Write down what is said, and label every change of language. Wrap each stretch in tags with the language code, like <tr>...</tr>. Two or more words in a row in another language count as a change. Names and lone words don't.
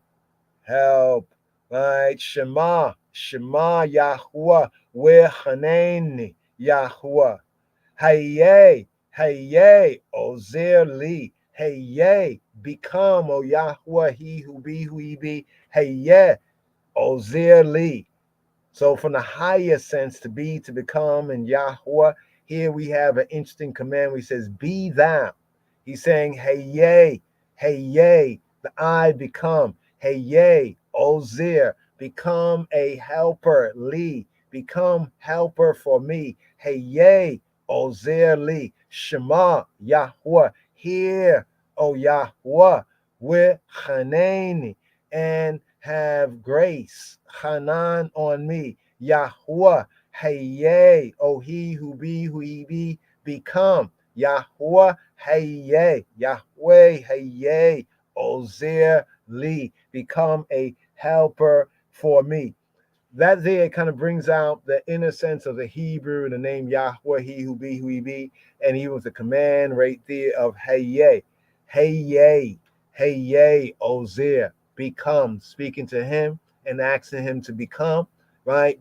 <en>Help. Right?</en> <he>Shema Yahweh, wechaneni Yahweh. Hayye, Ozer li. Hayye,</he> <en>become, O Yahweh, he who be, who he be.</en> <he>Hayye, Ozer li.</he> <en>So from the higher sense, to be, to become, and Yahweh, here we have an interesting command where he says, be thou. He's saying, hey yay, the I become. Hey yay, Ozer, become a helper, Lee, become helper for me.</en> <he>Hey, Ozer Li, Shema, Yahweh,</he> <en>hear, O Yahweh, with Hanani, and have grace, Hanan on me. Yahweh, hey, O he who be, who he be, become.</en> <he>Yahweh, hey, Yahweh, hey, Ozer Li,</he> <en>become a helper for me. That there kind of brings out the inner sense of the Hebrew and the name Yahweh, he who be, who he be, and even with the command right there of hey, Ozer, become, speaking to him and asking him to become, right?</en>